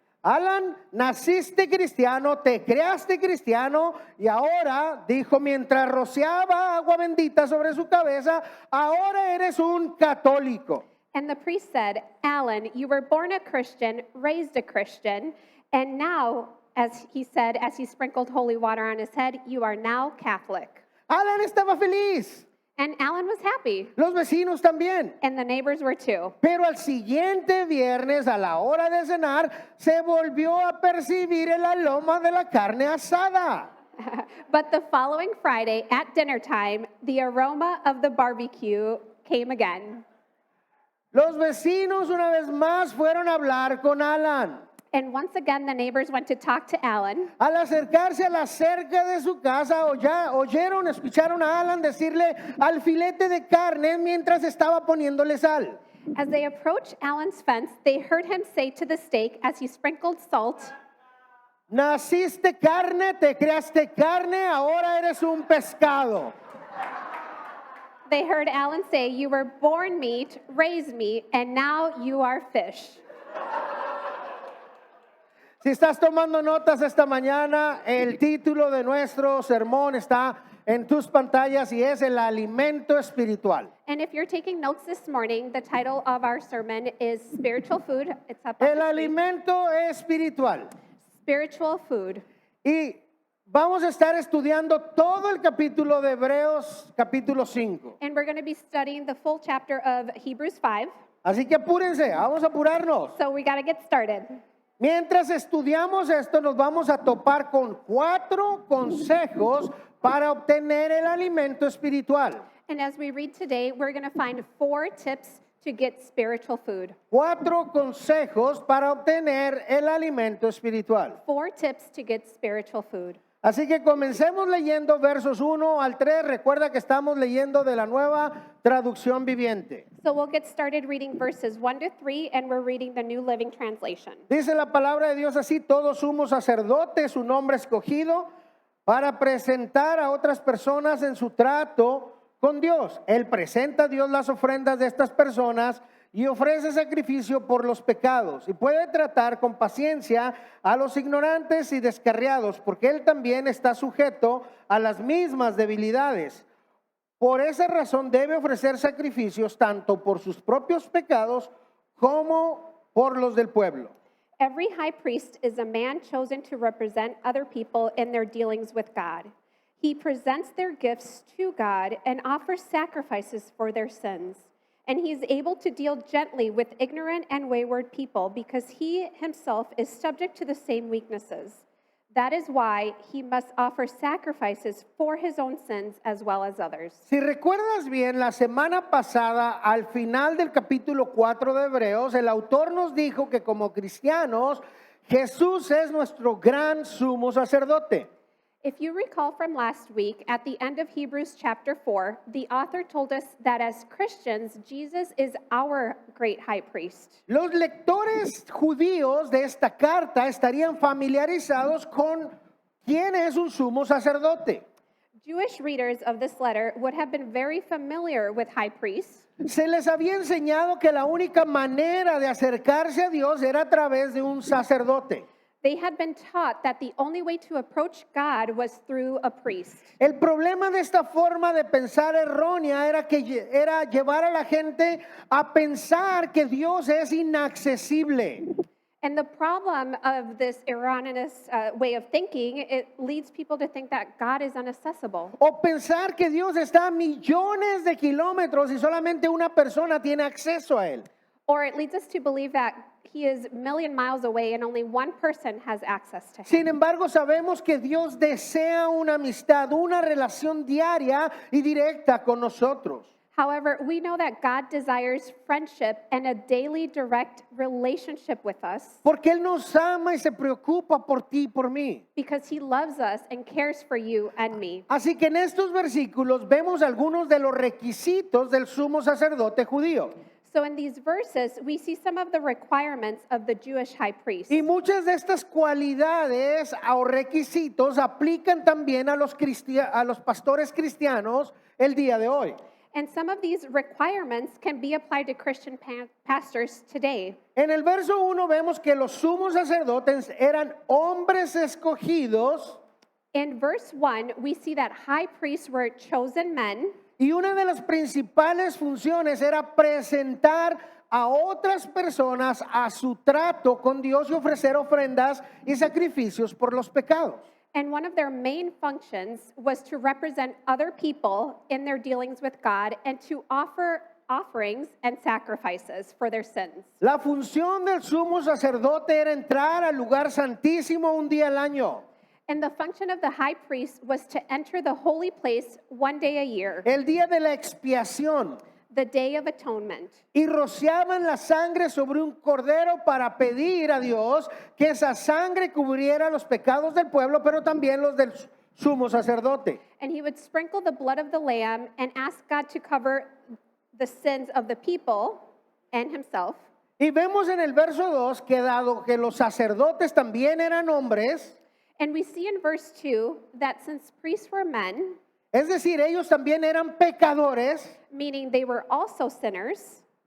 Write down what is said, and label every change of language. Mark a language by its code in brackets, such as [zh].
[es] Alan, naciste cristiano, te creaste cristiano y ahora, dijo mientras rociaba agua bendita sobre su cabeza, ahora eres un católico. [en] and the priest said, Alan, you were born a Christian, raised a Christian, and now, as he said, as he sprinkled holy water on his head, you are now Catholic. [es] Alan estaba feliz, [en] And Alan was happy, [es] los vecinos también. [en] and the neighbors were too. [es] Pero al siguiente viernes, a la hora de cenar, se volvió a percibir el aroma de la carne asada. [en] But the following Friday at dinner time, the aroma of the barbecue came again. [es] Los vecinos una vez más fueron a hablar con Alan. [en] And once again, the neighbors went to talk to Alan. [es] Al acercarse a la cerca de su casa, escucharon a Alan decirle al filete de carne mientras estaba poniéndole sal. [en] As they approached Alan's fence, they heard him say to the steak as he sprinkled salt, [es] Naciste carne, te creaste carne, ahora eres un pescado. [en] they heard Alan say, you were born meat, raised meat, and now you are fish. [es] Si estás tomando notas esta mañana, el título de nuestro sermón está en tus pantallas y es el alimento espiritual. [en] And if you're taking notes this morning, the title of our sermon is Spiritual Food. It's up on [es] El [en] the screen. [es] alimento espiritual. [en] Spiritual food. [es] Y vamos a estar estudiando todo el capítulo de Hebreos, capítulo 5. [en] And we're going to be studying the full chapter of Hebrews 5. [es] Así que apúrense, vamos a apurarnos. [en] So we got to get started. [es] Mientras estudiamos esto, nos vamos a topar con 4 consejos para obtener el alimento espiritual. [en] And as we read today, we're going to find 4 tips to get spiritual food. [es] 4 consejos para obtener el alimento espiritual. [en] 4 tips to get spiritual food. [es] Así que comencemos leyendo versos 1 al 3. Recuerda que estamos leyendo de la nueva traducción viviente. [en] So we'll get started reading verses 1 to 3, and we're reading the New Living Translation. [es] Dice la palabra de Dios así: todo sumo sacerdote, su nombre escogido, para presentar a otras personas en su trato con Dios. Él presenta a Dios las ofrendas de estas personas y ofrece sacrificio por los pecados, y puede tratar con paciencia a los ignorantes y descarriados, porque él también está sujeto a las mismas debilidades. Por esa razón debe ofrecer sacrificios tanto por sus propios pecados como por los del pueblo. [en] Every high priest is a man chosen to represent other people in their dealings with God. He presents their gifts to God and offers sacrifices for their sins. And he is able to deal gently with ignorant and wayward people because he himself is subject to the same weaknesses. That is why he must offer sacrifices for his own sins as well as others. [es] Si recuerdas bien, la semana pasada, al final del capítulo 4 de Hebreos, el autor nos dijo que como cristianos, Jesús es nuestro gran sumo sacerdote. [en] If you recall from last week, at the end of Hebrews chapter 4, the author told us that as Christians, Jesus is our great high priest. [es] Los lectores judíos de esta carta estarían familiarizados con quién es un sumo sacerdote. [en] Jewish readers of this letter would have been very familiar with high priests. [es] Se les había enseñado que la única manera de acercarse a Dios era a través de un sacerdote. [en] They had been taught that the only way to approach God was through a priest. [es] El problema de esta forma de pensar errónea era llevar a la gente a pensar que Dios es inaccesible. [en] And the problem of this erroneous way of thinking, it leads people to think that God is inaccessible. [es] O pensar que Dios está a millones de kilómetros y solamente una persona tiene acceso a él. [en] Or it leads us to believe that he is a million miles away and only one person has access to him. [es] Sin embargo, sabemos que Dios desea una amistad, una relación diaria y directa con nosotros. [en] However, we know that God desires friendship and a daily direct relationship with us [es] Porque Él nos ama y se preocupa por ti y por mí. [en] because he loves us and cares for you and me. [es] Así que en estos versículos vemos algunos de los requisitos del sumo sacerdote judío. [en] So in these verses, we see some of the requirements of the Jewish high priest. [es] Y muchas de estas cualidades o requisitos aplican también a los pastores cristianos el día de hoy. [en] And some of these requirements can be applied to Christian pastors today. [es] En el verso 1 vemos que los sumos sacerdotes eran hombres escogidos. [en] In verse 1, we see that high priests were chosen men. [es] Y una de las principales funciones era presentar a otras personas a su trato con Dios y ofrecer ofrendas y sacrificios por los pecados. [en] And one of their main functions was to represent other people in their dealings with God and to offer offerings and sacrifices for their sins. [es] La función del sumo sacerdote era entrar al lugar santísimo un día al año. [en] And the function of the high priest was to enter the holy place one day a year, [es] El día de la expiación. [en] the Day of Atonement. [es] Y rociaban la sangre sobre un cordero para pedir a Dios que esa sangre cubriera los pecados del pueblo, pero también los del sumo sacerdote. [en] And he would sprinkle the blood of the lamb and ask God to cover the sins of the people and himself. [es] Y vemos en el verso 2 que dado que los sacerdotes también eran hombres, [en] And we see in verse 2 that since priests were men, [es] es decir, ellos también eran pecadores, [en] meaning they were also sinners,